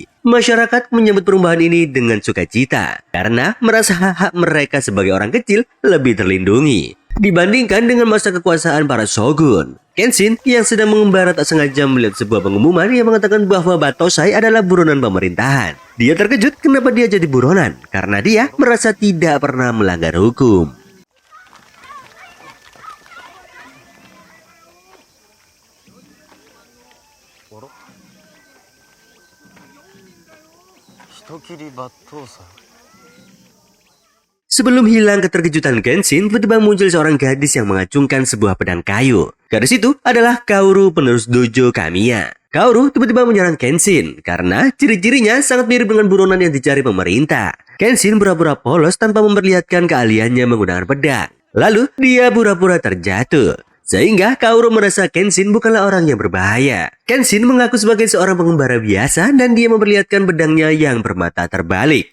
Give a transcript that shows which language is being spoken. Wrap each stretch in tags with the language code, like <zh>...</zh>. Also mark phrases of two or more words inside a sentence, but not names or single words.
<id>Masyarakat menyambut perubahan ini dengan sukacita karena merasa hak-hak mereka sebagai orang kecil lebih terlindungi dibandingkan dengan masa kekuasaan para shogun. Kenshin yang sedang mengembara tak sengaja melihat sebuah pengumuman yang mengatakan bahwa Batosai adalah buronan pemerintahan. Dia terkejut kenapa dia jadi buronan karena dia merasa tidak pernah melanggar hukum.</id> <ja>人斬り抜刀斎</ja> <id>Sebelum hilang keterkejutan Kenshin, tiba-tiba muncul seorang gadis yang mengacungkan sebuah pedang kayu. Gadis itu adalah Kaoru, penerus dojo Kamiya. Kaoru tiba-tiba menyerang Kenshin karena ciri-cirinya sangat mirip dengan buronan yang dicari pemerintah. Kenshin pura-pura polos tanpa memperlihatkan keahliannya menggunakan pedang. Lalu dia pura-pura terjatuh. Sehingga Kaoru merasa Kenshin bukanlah orang yang berbahaya. Kenshin mengaku sebagai seorang pengembara biasa dan dia memperlihatkan pedangnya yang bermata terbalik.</id>